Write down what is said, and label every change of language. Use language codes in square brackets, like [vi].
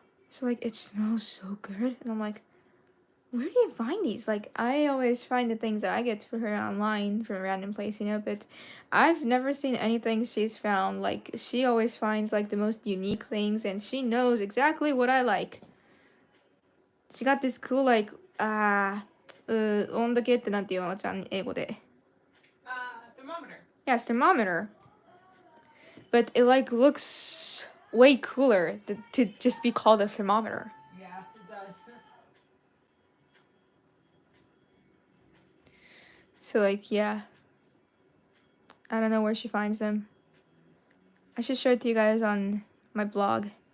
[en] So like it smells so good, and I'm like, where do you find these? Like I always find the things that I get for her online from a random place, you know, but I've never seen anything she's found. Like she always finds like the most unique things, and she knows exactly what I like. She got this cool like [ja] 温度計ってなんていうのちゃん英語で。 [en] Thermometer. Yeah, thermometer. But it like looks way cooler to just be called a thermometer. Yeah, it does. So like yeah. I don't know where she finds them. I should show it to you guys on my blog.